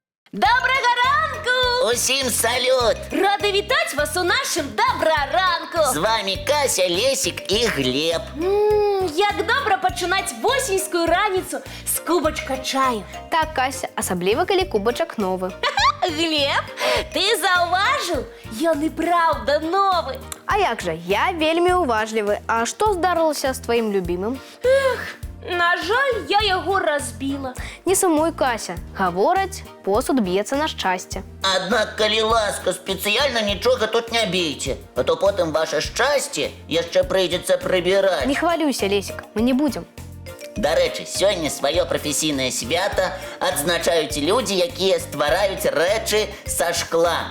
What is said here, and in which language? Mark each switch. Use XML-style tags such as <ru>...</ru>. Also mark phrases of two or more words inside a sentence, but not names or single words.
<uk>Доброго ранку! Усім салют! Рада вітати вас у нашому «Добра ранку». З вами Кася, Лесик і Глеб. Як добре починати осінську раніцу з кубочка чаю.</uk> <be>Так, Кася, асабліва, калі кубачак новы. Глеб,</be> <uk>ти зауважив? Ён і правда новий.</uk> <be>А як жа, я вельмі уважлівы. А што здарылася з тваім любімым?</be> <uk>На жаль, я його розбила. Не сумуй, Кася.</uk> <be>Гавораць, посуд б'ецца на шчасце. Аднак, калі ласка, спецыяльна нічога тут не бейце, а то потым ваше шчасце яшчэ прыйдзецца прыбіраць. Не хвалюйся, Лесик, мы не будзем. Дарэчы, сёння сваё прафесійнае свята адзначаюць людзі, якія ствараюць рэчы са шкла.</be>